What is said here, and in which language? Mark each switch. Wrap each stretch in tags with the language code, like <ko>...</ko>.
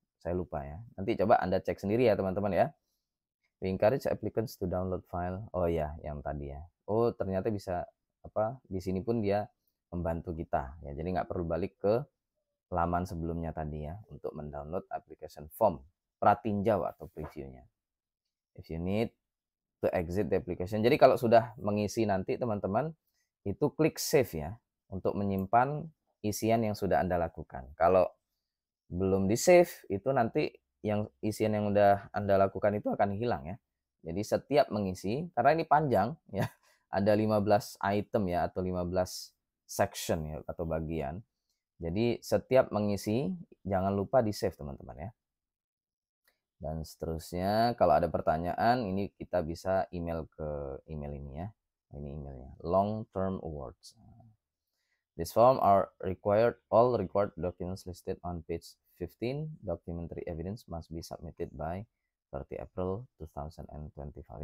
<id>Saya lupa ya. Nanti coba Anda cek sendiri ya teman-teman ya.</id> <en>We encourage applicants to download file.</en> <id>Oh ya, yang tadi ya. Oh ternyata bisa di sini pun dia membantu kita ya. Jadi nggak perlu balik ke laman sebelumnya tadi ya untuk mendownload application form pratinjau atau previewnya.</id> <en>If you need to exit the application.</en> <id>Jadi kalau sudah mengisi nanti teman-teman itu klik save ya untuk menyimpan isian yang sudah Anda lakukan. Kalau belum di save itu nanti yang isian yang udah Anda lakukan itu akan hilang ya. Jadi setiap mengisi, karena ini panjang ya, ada 15 item ya atau 15 section ya atau bagian. Jadi setiap mengisi jangan lupa di save teman-teman ya. Dan seterusnya kalau ada pertanyaan ini kita bisa email ke email ini ya. Ini emailnya,</id> <en>long term awards. This form are required, all required documents listed on page 15. Documentary evidence must be submitted by 30 April 2025.</en>